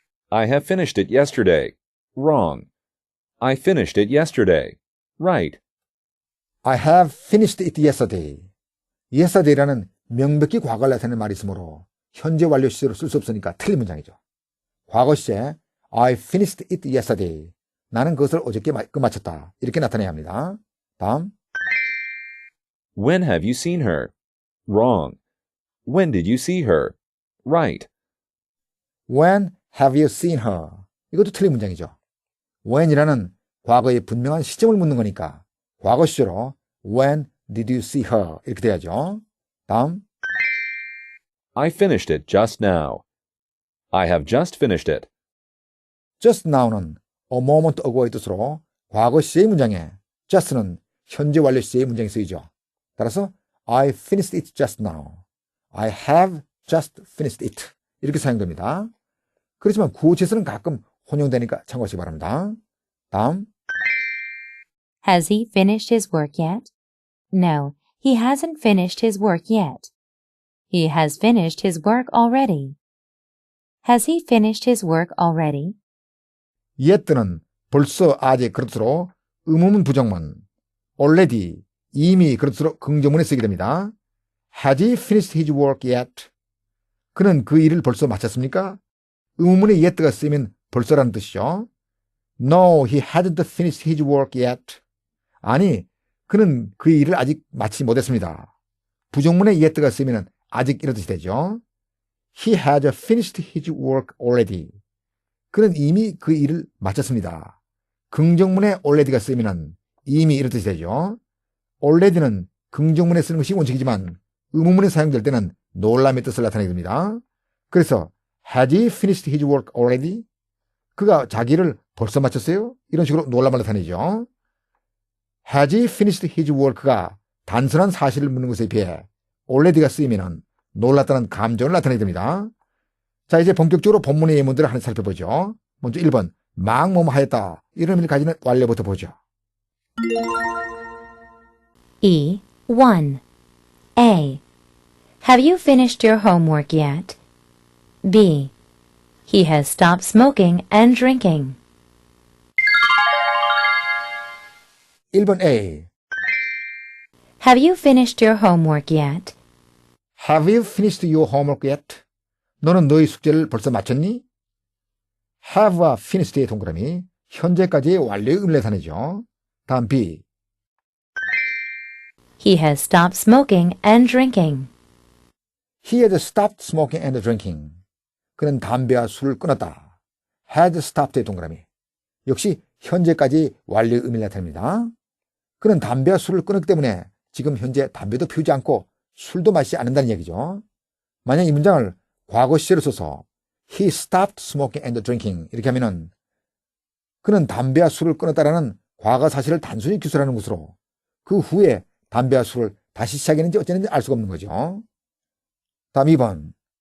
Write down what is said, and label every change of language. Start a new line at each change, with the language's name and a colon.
English: I have finished it yesterday. Wrong. I finished it yesterday. Right. I have finished it yesterday.
Korean: yesterday라는 명백히 과거를 나타내는 말이 있으므로 현재 완료 시제로 쓸 수 없으니까 틀린 문장이죠. 과거 시제
English: I finished it yesterday.
Korean: 나는 그것을 어저께 끝마쳤다. 이렇게 나타내야 합니다. 다음.
English: When have you seen her? Wrong. When did you see her? Right. When have you seen her?
Korean: 이것도 틀린 문장이죠. when이라는 과거의 분명한 시점을 묻는 거니까 과거 시제로
English: When did you see her?
Korean: 이렇게 돼야죠. 다음.
English: I finished it just now. I have just finished it.
Korean: just now는 a moment ago의 뜻으로 과거 시제의 문장에 just는 현재 완료 시제의 문장에 쓰이죠. 따라서
English: I finished it just now. I have just finished it.
Korean: 이렇게 사용됩니다. 그렇지만 구어체에서는 가끔 혼용되니까 참고하시기 바랍니다. 다음.
English: Has he finished his work yet? No, he hasn't finished his work yet. He has finished his work already. Has he finished his work already?
Korean: yet는 벌써 아직 그릇으로 의문문 부정문, already 이미 그릇으로 긍정문에 쓰게 됩니다.
English: Has he finished his work yet?
Korean: 그는 그 일을 벌써 마쳤습니까? 의문문에 yet가 쓰이면 벌써라는 뜻이죠.
English: No, he hadn't finished his work yet.
Korean: 아니, 그는 그 일을 아직 마치지 못했습니다. 부정문에 yet가 쓰이면 아직 이런 뜻이 되죠.
English: He has finished his work already.
Korean: 그는 이미 그 일을 마쳤습니다. 긍정문에 already가 쓰이면 이미 이런 뜻이 되죠. already는 긍정문에 쓰는 것이 원칙이지만 의문문에 사용될 때는 놀람의 뜻을 나타내게 됩니다. 그래서
English: Has he finished his work already?
Korean: 그가 자기를 벌써 마쳤어요? 이런 식으로 놀람을 나타내죠.
English: Has he finished his work
Korean: 가 단순한 사실을 묻는 것에 비해 already가 쓰이면 놀랐다는 감정을 나타내게 됩니다. 자, 이제 본격적으로 본문의 예문들을 하나 살펴보죠. 먼저 1번, 막 뭐뭐 하였다. 이런 의미를 가지는 완료부터 보죠. E. 1. A.
English: Have you finished your homework yet? B. He has stopped smoking and drinking.
Korean: 1번 A.
English: Have you finished your homework yet? Have you finished your homework yet?
Korean: 너는 너희 숙제를 벌써 마쳤니? have와 finished의 동그라미 현재까지의 완료의 의미를 나타내죠. 다음 B.
English: He has stopped smoking and drinking. He has stopped smoking and drinking.
Korean: 그는 담배와 술을 끊었다. has stopped의 동그라미 역시 현재까지 완료의 의미를 나타냅니다. 그는 담배와 술을 끊었기 때문에 지금 현재 담배도 피우지 않고 술도 마시지 않는다는 얘기죠. 만약 이 문장을 과거 시제로 써서
English: He stopped smoking and drinking
Korean: 이렇게 하면은 그는 담배와 술을 끊었다라는 과거 사실을 단순히 기술하는 것으로 그 후에 담배와 술을 다시 시작했는지 어쨌는지 알 수가 없는 거죠. 다음 2번.